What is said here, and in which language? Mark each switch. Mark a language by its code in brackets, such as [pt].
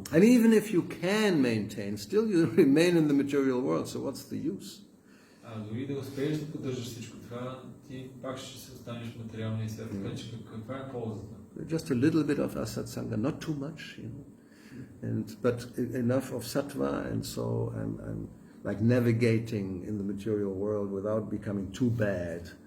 [en] And even if you can maintain, still you remain in the material world, so what's the use? [bg] Дори да успееш да поддържаш всичко това, ти пак ще се останеш в материалния свят, така че каква е ползата? [en] Just a little bit of asatsanga, not too much, but enough of sattva, and so I'm like navigating in the material world without becoming too bad.